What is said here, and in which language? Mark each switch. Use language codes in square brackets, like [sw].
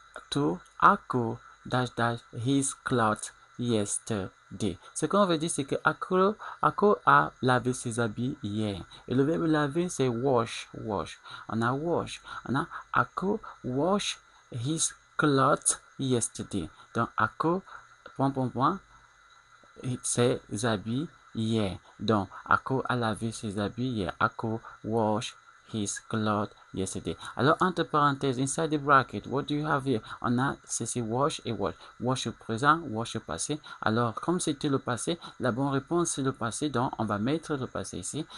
[en] To Ako dash dash his clothes yesterday. [fr] Ce qu'on veut dire, c'est que Ako a lavé ses habits hier. Et le verbe laver, c'est wash. On a wash. On a [en] Ako wash his clothes yesterday. [fr] Donc, Ako, point, ses habits hier. Donc, Ako a lavé ses habits hier. [en] Ako wash his clothes yesterday. [fr] Alors, entre parenthèses, [en] inside the bracket, what do you have here? [fr] On a ceci, wash et wash. Wash au présent, wash au passé. Alors, comme c'était le passé, la bonne réponse c'est le passé. Donc, on va mettre le passé ici.